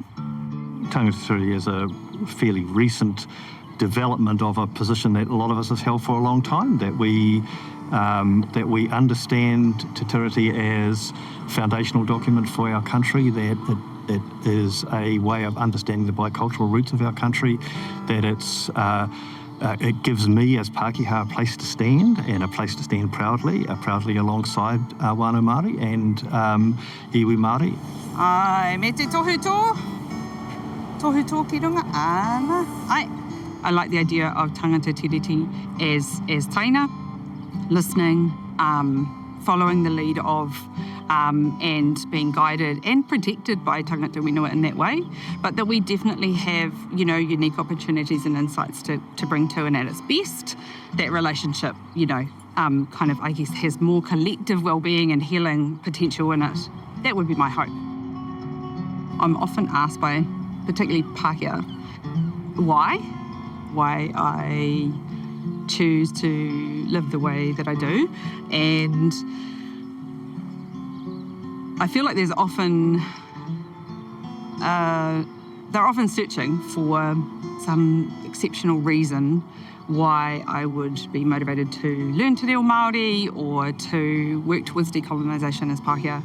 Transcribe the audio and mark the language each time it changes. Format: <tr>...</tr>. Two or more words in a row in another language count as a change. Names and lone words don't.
<en>Tangata Tiriti is a fairly recent development of a position that a lot of us have held for a long time, that we understand Te Tiriti as a foundational document for our country, that it is a way of understanding the bicultural roots of our country, that it gives me as Pākehā a place to stand, and a place to stand proudly alongside</en> <mi>wānau Māori</mi> <en>and</en> <mi>iwi Māori. Ai, me te tohu tō ki runga, ana.</mi> <en>Ai, I like the idea of Tangata Tiriti as taina, listening, following the lead of, and being guided and protected by</en> <mi>tangata whenua</mi> <en>in that way, but that we definitely have, you know, unique opportunities and insights to bring to, and at its best, that relationship, you know, kind of, I guess, has more collective well-being and healing potential in it. That would be my hope. I'm often asked by, particularly Pākehā, why I choose to live the way that I do, and I feel like they're often searching for some exceptional reason why I would be motivated to learn Te Reo Māori or to work towards decolonisation as Pākehā.</en>